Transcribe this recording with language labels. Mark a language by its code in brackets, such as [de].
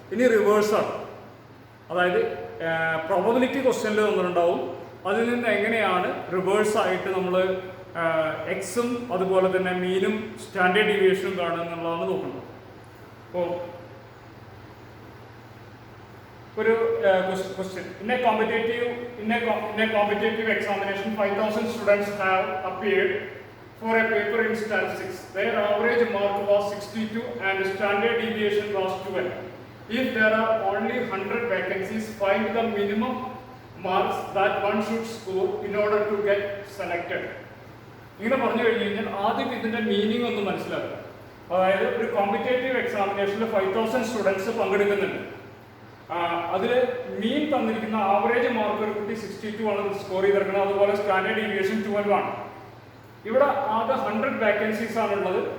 [ml] ഇനി റിവേഴ്സാണ്, അതായത് പ്രോബബിലിറ്റി ക്വസ്റ്റ്യനിൽ തന്നിട്ടുണ്ടാവും, അതിൽ നിന്ന് എങ്ങനെയാണ് റിവേഴ്സായിട്ട് നമ്മൾ എക്സും അതുപോലെ തന്നെ മീനും സ്റ്റാൻഡേർഡ് ഡീവിയേഷനും കാണുക എന്നുള്ളതാണ് നോക്കുന്നത്. അപ്പോൾ ഒരു question. [en] In a competitive examination, 5,000 students have appeared for a paper in statistics. Their average mark was 62 and standard deviation was 12. If there are only 100 vacancies, find the minimum marks that one should score in order to get selected. [ml] ഇങ്ങനെ പറഞ്ഞു കഴിഞ്ഞു കഴിഞ്ഞാൽ ആദ്യം ഇതിന്റെ meaning ഒന്ന് മനസ്സിലാക്കുക. അതായത് ഒരു കോമ്പറ്റേറ്റീവ് എക്സാമിനേഷനിൽ 5,000 സ്റ്റുഡൻസ് പങ്കെടുക്കുന്നുണ്ട്. അതിൽ മീൻ തന്നിരിക്കുന്ന ആവറേജ് മാർക്ക് ഒരു കുട്ടി 62 ആണ് സ്കോർ ചെയ്തിരിക്കുന്നത്. അതുപോലെ സ്റ്റാൻഡേർഡ് ഡീവിയേഷൻ 12 ആണ്. ഇവിടെ ആകെ 100 വാക്കൻസീസ് ആണുള്ളത്.